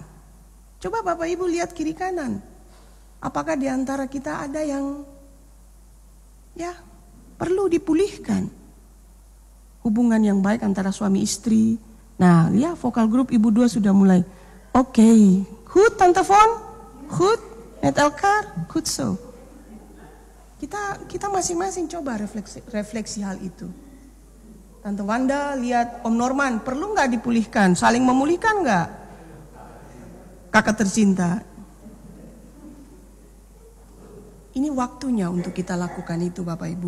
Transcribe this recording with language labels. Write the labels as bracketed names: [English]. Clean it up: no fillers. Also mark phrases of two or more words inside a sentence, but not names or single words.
[Indonesian] Coba Bapak Ibu lihat kiri kanan. Apakah di antara kita ada yang perlu dipulihkan? Hubungan yang baik antara suami istri. Nah, vokal grup Ibu 2 sudah mulai. Oke, [Dutch] goed Tante Von? Goed? Met elkaar? Goed zo. [Indonesian] Kita masing-masing coba refleksi hal itu. Tante Wanda lihat Om Norman, perlu nggak dipulihkan? Saling memulihkan nggak? Kakak tercinta. Ini waktunya untuk kita lakukan itu Bapak Ibu.